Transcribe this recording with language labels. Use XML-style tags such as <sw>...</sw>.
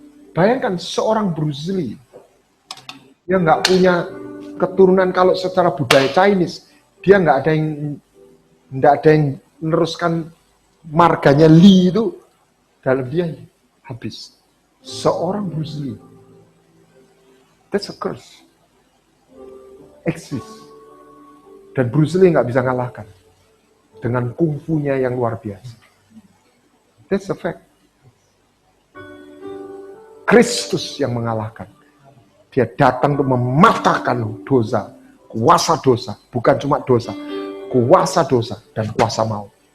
<id>Bayangkan seorang Bruce Lee yang nggak punya keturunan, kalau secara budaya Chinese, dia nggak ada yang meneruskan marganya Lee itu dalam dia habis. Seorang</id> <en>Bruce Lee, that's a curse, exist.</en> <id>Dan Bruce Lee nggak bisa ngalahkan dengan kungfunya yang luar biasa.</id> <en>That's a fact.</en> <id>Kristus yang mengalahkan. Dia datang untuk mematahkan dosa, kuasa dosa, bukan cuma dosa, kuasa dosa dan kuasa maut.</id>